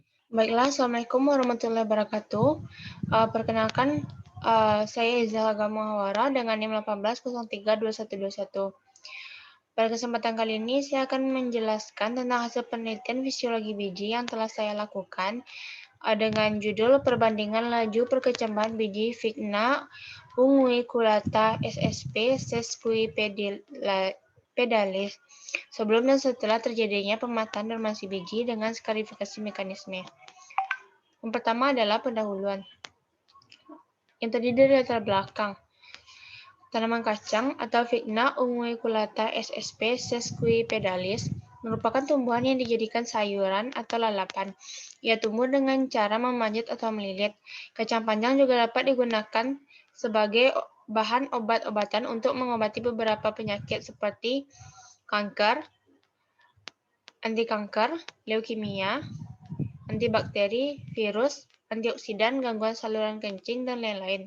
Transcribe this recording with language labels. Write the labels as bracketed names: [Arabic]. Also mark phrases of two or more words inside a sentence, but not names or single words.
[Indonesian] Baiklah, [Arabic] السلام عليكم ورحمة الله وبركاته. [Indonesian] Perkenalkan, saya Iza Gamawara dengan NIM 18032121. Pada kesempatan kali ini, saya akan menjelaskan tentang hasil penelitian fisiologi biji yang telah saya lakukan dengan judul Perbandingan Laju Perkecambahan Biji Vigna unguiculata ssp. Sesquipedalis sebelum dan setelah terjadinya pemataan dormansi biji dengan skarifikasi mekanisme. Yang pertama adalah pendahuluan, yang terdiri dari latar belakang. Tanaman kacang atau Vigna unguiculata ssp. Sesquipedalis merupakan tumbuhan yang dijadikan sayuran atau lalapan. Ia tumbuh dengan cara memanjat atau melilit. Kacang panjang juga dapat digunakan sebagai bahan obat-obatan untuk mengobati beberapa penyakit seperti kanker, anti kanker, leukemia, antibakteri, virus, antioksidan, gangguan saluran kencing, dan lain-lain.